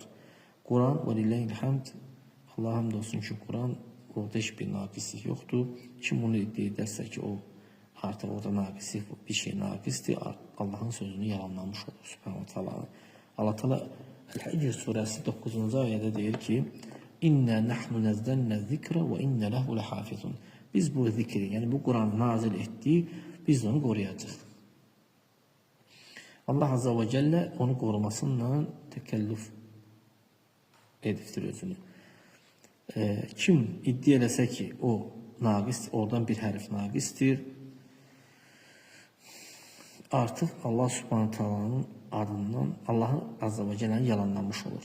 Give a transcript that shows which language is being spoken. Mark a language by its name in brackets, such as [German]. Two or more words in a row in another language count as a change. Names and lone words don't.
[Azerbaijani] Quran [Arabic] ولله الحمد, [Azerbaijani] Allah hamd olsun ki, Quran orada heç bir naqislik yoxdur. Kim bunu iddia edərsə ki, o artıq orada naqislik, bir şey naqisdir, Allah'ın sözünü yalanlamış olur. [Arabic] سبحانه وتعالى. [Azerbaijani] Allah Teala El-Hicr surəsi 9-cu ayədə deyir ki, [Arabic] إنا نحن نزلنا الذكر وإنا له لحافظون. [Azerbaijani] Biz bu zikri, yəni bu Quranı nazil etdik, biz onu qoruyacağıq. Allah [Arabic] عز وجل [Azerbaijani] onu korumasıyla təkəllüf edibdir özünü. Kim iddia eləsə ki, o naqis, oradan bir hərf naqistir, artıq Allah [Arabic] Subhanahu Taala'nın [Azerbaijani] adından Allah [Arabic] Azze ve Celle'ni [Azerbaijani] yalanlamış olur.